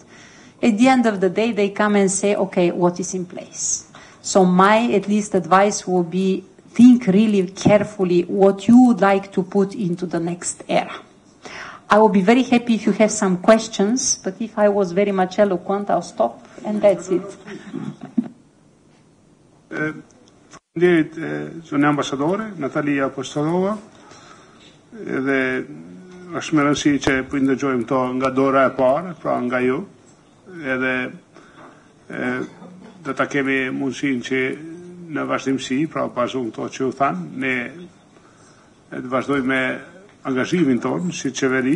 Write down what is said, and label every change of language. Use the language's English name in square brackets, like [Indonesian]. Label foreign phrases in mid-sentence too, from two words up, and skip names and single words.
[English] At the end of the day, they come and say, okay, what is in place? So my, at least, advice will be, think really carefully what you would like to put into the next era. I will be very happy if you have some questions, but if I was very much eloquent, I'll stop, and that's it. [Albanian] Zonë ambasadore, Natalia Apostolova, dhe është me rëndësi që po ndëgjojmë to nga dora e parë, pra nga ju, edhe do ta kemi mundësinë që në vazhdimsi, pra bazon këto që u thanë, ne të vazhdojmë me angazhimin tonë si qeveri.